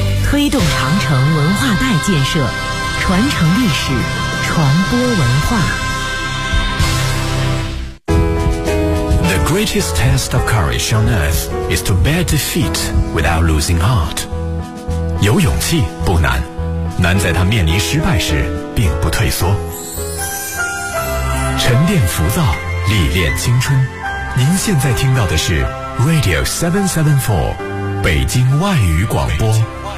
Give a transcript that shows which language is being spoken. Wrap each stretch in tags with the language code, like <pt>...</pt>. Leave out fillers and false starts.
<zh>推动长城文化带建设，传承历史，传播文化。</zh> <en>The greatest test of courage on earth is to bear defeat without losing heart.</en> <zh>有勇气不难，难在他面临失败时并不退缩。沉淀浮躁，历练青春。您现在听到的是 Radio 774，北京外语广播。</zh>